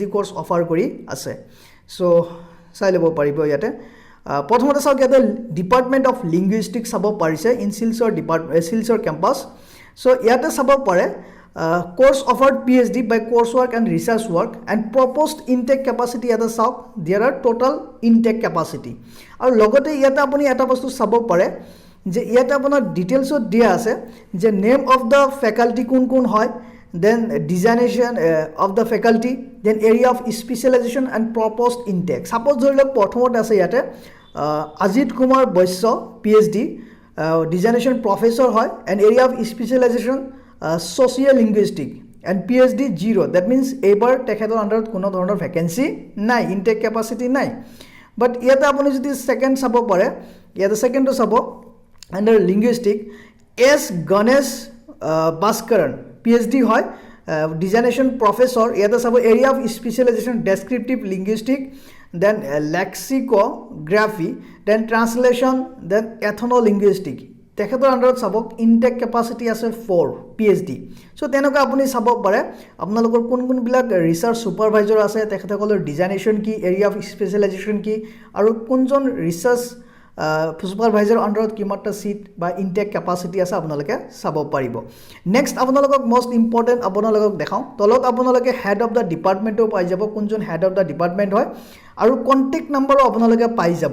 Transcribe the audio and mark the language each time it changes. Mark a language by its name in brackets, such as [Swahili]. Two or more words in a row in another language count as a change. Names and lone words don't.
[English] course offer [Assamese] কৰি আছে সো চাই ল'ব পাৰিব ইয়াতে প্ৰথমতে চাওক ইয়াতে [English] department of linguistics [Assamese] চাব পাৰিছে [English] in Silchar campus [Assamese] সো ইয়াতে চাব পাৰে [English] course offered PhD by coursework and research work and proposed intake capacity [Assamese] ইয়াতে চাওক [English] there are total intake capacity [Assamese] আৰু লগতে ইয়াতে আপুনি এটা বস্তু চাব পাৰে যে ইয়াতে আপোনাৰ ডিটেইলছত দিয়া আছে যে নেম [English] of the faculty [Assamese] কোন হয় [English] then designation of the faculty then area of specialization and proposed intake suppose ধৰি [Assamese] লওক প্ৰথমতে আছে ইয়াতে আজিত কুমাৰ বৈশ্য PhD [English] designation professor [Assamese] হয় [English] and area of specialization sociolinguistic and PhD 0 that means [Assamese] এইবাৰ তেখেতৰ আন্ডাৰত কোনো ধৰণৰ ভ্যাকেন্সি নাই [English] intake capacity [Assamese] নাই বাট ইয়াতে আপুনি যদি সেকেন্ড চাব পাৰে ইয়াতে সেকেন্ডটো চাব [English] under linguistic [Assamese] এস গণেশ ভাস্কৰন PhD হয় [English] designation professor [Assamese] ইয়াতে চাব [English] area of specialization descriptive linguistic then lexicography then translation then ethnolinguistic [Assamese] তেখেতৰ আন্ডাৰত চাব [English] intake capacity [Assamese] আছে 4 PhD সো তেনেকৈ আপুনি চাব পাৰে আপোনালোকৰ কোনবিলাক [English] research supervisor [Assamese] আছে তেখেতসকলৰ ডিজাইনেশন কি [English] area of specialization [Assamese] কি আৰু কোনজন [English] research supervisor [Assamese] আন্ডাৰত কিমানটা সিট বা [English] intake capacity [Assamese] আছে আপোনালোকে চাব পাৰিব নেক্সট আপোনালোকক [English] most important [Assamese] আপোনালোকক দেখাও তলত আপোনালোকে [English] head of the department [Assamese] পাই যাব কোনজন [English] head of the department [Assamese] হয় আৰু [English] contact number [Assamese] আপোনালোকে পাই যাব